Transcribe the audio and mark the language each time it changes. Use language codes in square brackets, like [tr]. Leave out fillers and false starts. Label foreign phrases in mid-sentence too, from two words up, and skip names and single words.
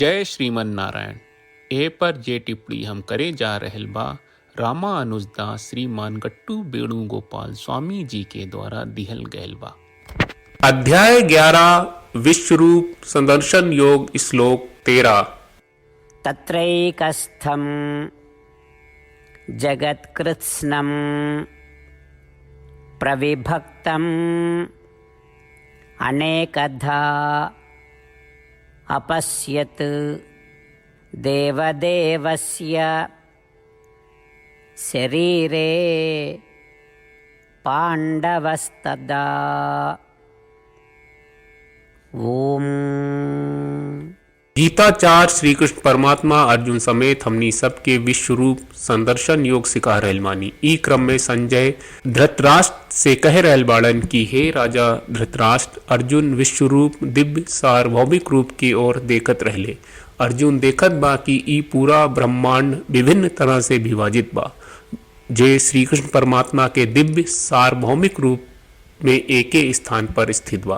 [bho] जय श्रीमन नारायण। ए पर जे टिप्पणी हम करे जा रहल बा रामा अनुजदास श्रीमान गट्टू वेणुगोपाल स्वामी जी के द्वारा दिहल गयल बा। अध्याय 11 विश्वरूप संदर्शन योग श्लोक 13। [sa] तत्रैकस्थं जगत्कृत्स्नं प्रविभक्तम् अनेकधा अपश्यत् देवदेवस्य शरीरे पाण्डवस्तदा। ओम। [bho] गीताचार्य श्री कृष्ण परमात्मा अर्जुन समेत हमनी सबके विश्व रूप संदर्शन योग सिखा रहल मानी। ई क्रम में संजय धृतराष्ट्र से कह रहल बाड़न कि हे राजा धृतराष्ट्र, अर्जुन विश्व रूप दिव्य सार्वभौमिक रूप की ओर देखत रहले। अर्जुन देखत बा कि ई पूरा ब्रह्मांड विभिन्न तरह से विभाजित बा, जे श्री कृष्ण परमात्मा के दिव्य सार्वभौमिक रूप में एके स्थान पर स्थित बा।